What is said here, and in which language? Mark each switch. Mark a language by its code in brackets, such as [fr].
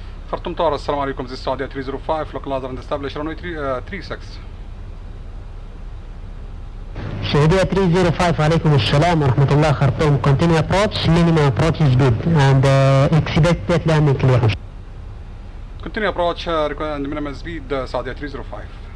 [en] Khartoum Tower, [ar] السلام عليكم. [en] This is Saudi 305, localizer and establish runway 36. [ar] Saudi 305 عليكم السلام ورحمة الله. [en] خرطوم continue approach, minimum approach is good and expected landing clearance. Continue approach and minimum speed Saudi 305.